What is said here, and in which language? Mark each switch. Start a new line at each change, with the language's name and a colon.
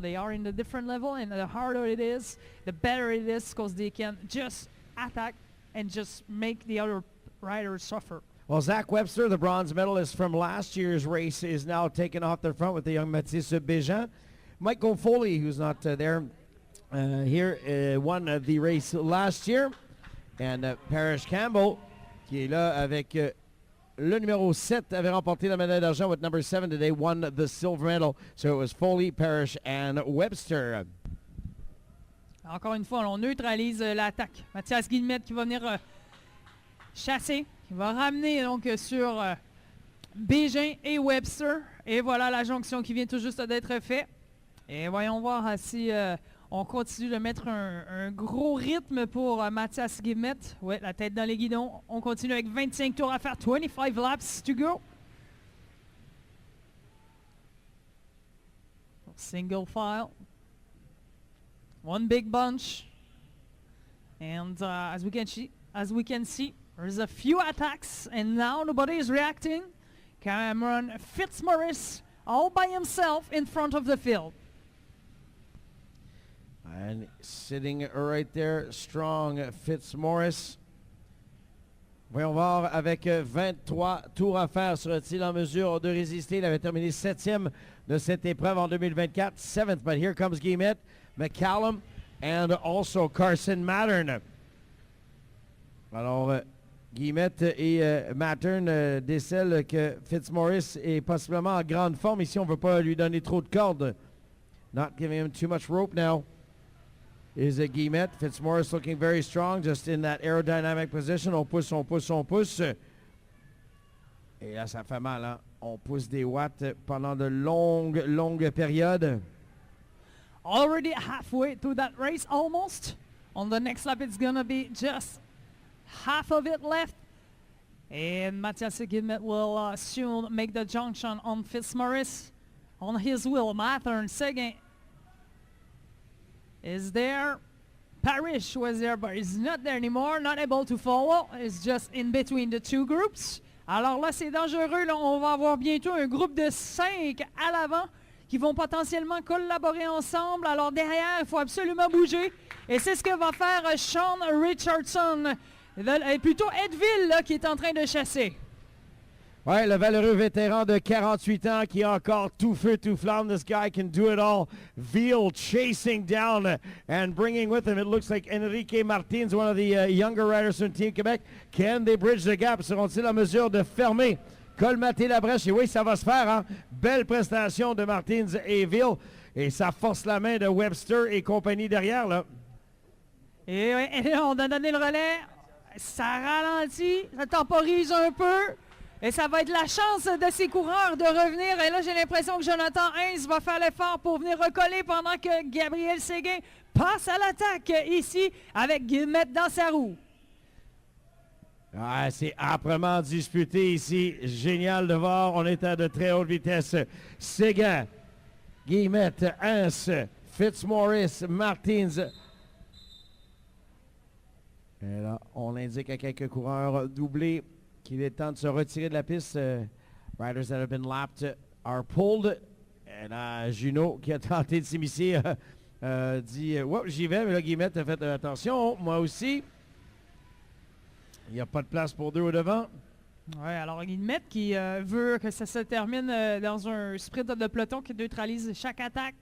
English: They are in a different level, and the harder it is, the better it is, because they can just attack and just make the other riders suffer. Well, Zach Webster, the bronze medalist from last year's race, is now taken off the front with the young Mathis Bégin. Michael Foley, who's not there here, won the race last year.
French: And Parrish Campbell, qui est là avec le numéro 7, avait remporté la médaille d'argent
English: with number 7 today, won the silver medal. So it was Foley, Parrish, and Webster.
French: Encore une fois, on neutralise l'attaque. Mathias Guillemette qui va venir chasser. Il va ramener donc sur Bégin et Webster. Et voilà la jonction qui vient tout juste d'être faite. Et voyons voir si on continue de mettre un gros rythme pour Mathias Guillemette. Oui, la tête dans les guidons. On continue avec 25 tours à faire.
English: 25 laps to go. Single file. One big bunch. And as we can see, there's a few attacks, and now nobody is reacting. Cameron Fitzmaurice all by himself in front of the field. And sitting right there, strong Fitzmaurice.
French: Voyons voir, avec 23 tours à faire, sera-t-il en mesure de résister? Il avait terminé 7e de cette épreuve en 2024.
English: 7th, but here comes Guillemette, McCallum, and also Carson Mattern.
French: Alors, Guillemette et Mattern décèlent que Fitzmaurice est possiblement en grande forme. Ici, on ne veut pas lui donner trop de cordes.
English: Not giving him too much rope now. Is Guillemette. Fitzmaurice looking very strong, just in that aerodynamic position.
French: On pousse, on pousse, on pousse. Et là, ça fait mal, hein? On pousse des watts pendant de longues périodes.
English: Already halfway through that race, almost. On the next lap, it's going to be just half of it left. And Mathias Guillemette will soon make the junction on Fitzmaurice. On his wheel, Mattern Seguin is there. Parrish was there, but he's not there anymore, not able to follow. He's just in between the two groups.
French: Alors là, c'est dangereux. Là, on va avoir bientôt un groupe de 5 à l'avant qui vont potentiellement collaborer ensemble. Alors derrière, il faut absolument bouger. Et c'est ce que va faire Sean Richardson. Et plutôt Edville là, qui est en train de chasser. Ouais, le valeureux vétéran de 48 ans qui a encore tout feu, tout flamme.
English: This guy can do it all. Veal chasing down and bringing with him, it looks like Enrique Martins, one of the younger riders from Team Quebec. Can they bridge the gap?
French: Seront-ils en mesure de fermer, colmater la brèche? Et oui, ça va se faire. Hein? Belle prestation de Martins et Veal. Et ça force la main de Webster et compagnie derrière. Là. Et on a donné le relais. Ça ralentit, ça temporise un peu. Et ça va être la chance de ces coureurs de revenir. Et là, j'ai l'impression que Jonathan Heinz va faire l'effort pour venir recoller pendant que Gabriel Séguin passe à l'attaque ici avec Guillemette dans sa roue. Ah, c'est âprement disputé ici. Génial de voir. On est à de très haute vitesse. Séguin, Guillemette, Heinz, Fitzmaurice, Martins. Et là, on indique à quelques coureurs doublés qu'il est temps de se retirer de la piste.
English: Riders that have been lapped are pulled.
French: Et Juno, qui a tenté de s'immiscer, dit « j'y vais », mais là, Guillemette a fait « Attention, moi aussi ». Il n'y a pas de place pour deux au devant. Oui, alors Guillemette qui veut que ça se termine dans un sprint de peloton qui neutralise chaque attaque.